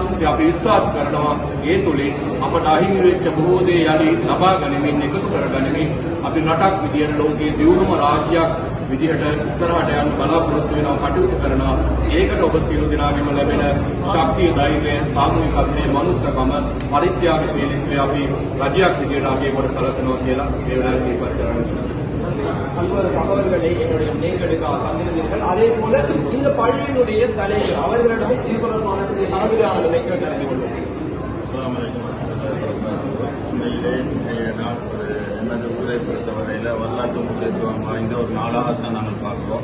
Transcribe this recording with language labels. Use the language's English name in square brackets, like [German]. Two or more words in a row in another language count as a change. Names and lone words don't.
[Sinhala] අපි විශ්වාස කරනවා ඒ තුළින් අපට අහිමි වෙච්ච බොහෝ දේ යලි ලබා ගැනීමෙන් එකතු කරගැනීමෙන් අපි රටක් විදියට ලෝකයේ දියුණුම රාජ්‍යයක් විදිහට ඉස්සරහට යන්න බලාපොරොත්තු වෙනවා, කටයුතු කරනවා. ඒකට ඔබ සියලු දෙනාගේම ලැබෙන ශක්තිය, ධෛර්යය, සාමූහිකත්වයේ මනුස්සකම, පරිත්‍යාගශීලීත්වය අපි රජයක් විදිහට අගය කොට සලකනවා කියලා මේ වෙලාවේ සිහිපත් කරනවා. [Tamil] பல்வேறு தகவல்களை என்னுடைய நேர்களுக்காக தந்திருந்தீர்கள். அதே போல இந்த பள்ளியினுடைய தலைவர் அவர்களிடம் இது தொடர்பான சில கலந்துரையாடலை கேட்டறிந்து கொள்வோம். உண்மையிலே இன்றைய நாள் எனது ஊரை பொறுத்தவரையில் வரலாற்று முக்கியத்துவம் வாய்ந்த ஒரு நாளாகத்தான் நாங்கள் பார்க்கிறோம்.